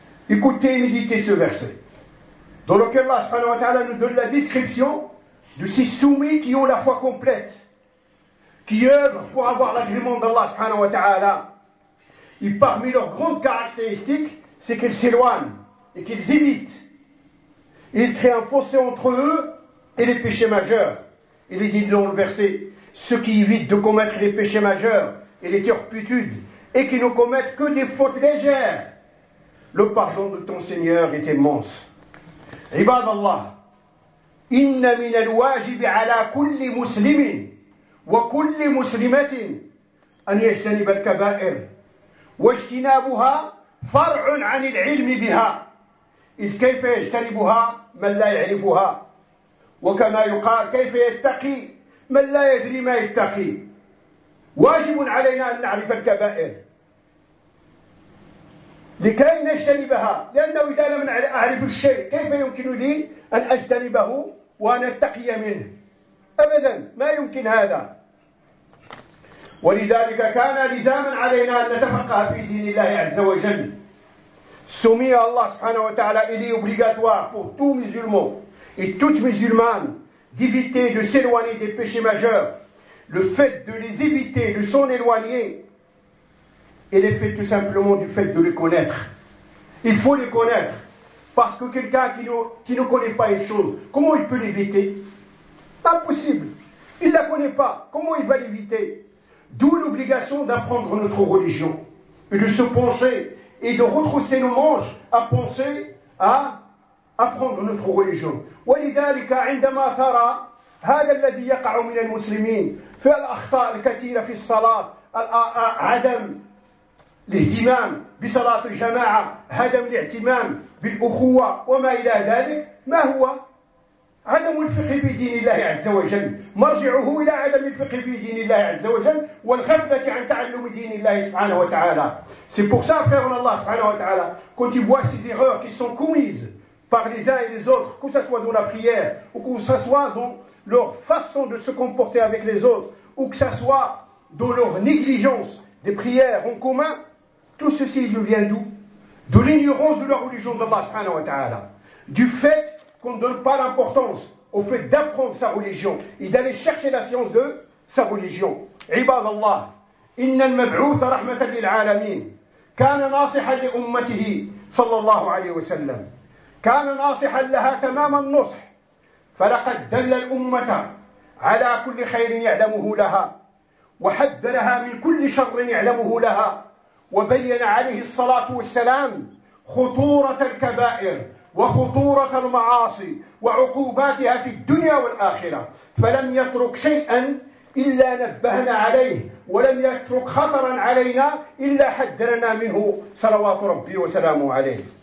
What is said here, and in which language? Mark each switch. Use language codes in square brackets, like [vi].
[fr] écoutez et méditez ce verset dans lequel Allah سبحانه وتعالى nous donne la description de ces soumis qui ont la foi complète qui œuvrent pour avoir l'agrément d'Allah سبحانه وتعالى et parmi leurs grandes caractéristiques c'est qu'ils s'éloignent et qu'ils imitent Il crée un fossé entre eux et les péchés majeurs. Il est dit dans le verset, ceux qui évitent de commettre les péchés majeurs et les turpitudes et qui ne commettent que des fautes légères, le pardon de ton Seigneur est immense. [ar] عباد الله، إن من الواجب على كل مسلم وكل مسلمة أن يجتنب الكبائر، واجتنابها فرع عن العلم بها، إذ كيف يجتنبها من لا يعرفها؟ وكما يقال كيف يتقي من لا يدري ما يتقي؟ واجب علينا أن نعرف الكبائر لكي نجتنبها، لأنه إذا لم أعرف الشيء كيف يمكن لي أن أجتنبه ونتقي منه؟ أبداً ما يمكن هذا. ولذلك كان لزاماً علينا أن نتفقه في دين الله عز وجل. سمي الله سبحانه وتعالى إلي [fr] obligatoire pour tout musulman et toute musulmane d'éviter de s'éloigner des péchés majeurs. Le fait de les éviter, de s'en éloigner, il est fait tout simplement du fait de les connaître. Il faut les connaître. Parce que quelqu'un qui ne connaît pas une chose, comment il peut l'éviter? Impossible. Il ne la connaît pas. Comment il va l'éviter? D'où l'obligation d'apprendre notre religion. Et de se pencher et de retrousser nos manches à penser à apprendre notre religion. [ar] ولذلك عندما ترى هذا الذي يقع من المسلمين في الأخطاء الكثيرة في الصلاة، عدم الاهتمام بصلاة الجماعة، عدم الاهتمام بالأخوة وما إلى ذلك، ما هو؟ عدم الفقه في دين الله عز وجل، مرجعه إلى عدم الفقه في دين الله عز وجل والغفلة عن تعلم دين الله سبحانه وتعالى. [fr] C'est pour ça, frère, الله سبحانه وتعالى, quand tu vois ces erreurs qui sont commises par les uns et les autres, que ce soit dans la prière ou que ce soit dans leur façon de se comporter avec les autres ou que ce soit dans leur négligence des prières en commun, tout ceci vient d'où? De l'ignorance de la religion d'Allah subhanahu wa ta'ala. Du fait qu'on ne donne pas l'importance au fait d'apprendre sa religion et d'aller chercher la science de sa religion. [ar] Ibad Allah, inna al-mab'outha rahmatan lil'alamin, kana nasihan li ummatihi sallallahu alayhi wa sallam, كان ناصحا لها تمام النصح، فلقد دل الأمة على كل خير يعلمه لها، وحذرها من كل شر يعلمه لها، وبين عليه الصلاة والسلام خطورة الكبائر وخطورة المعاصي وعقوباتها في الدنيا والآخرة، فلم يترك شيئا إلا نبهنا عليه، ولم يترك خطرا علينا إلا حذرنا منه صلوات ربي وسلامه عليه.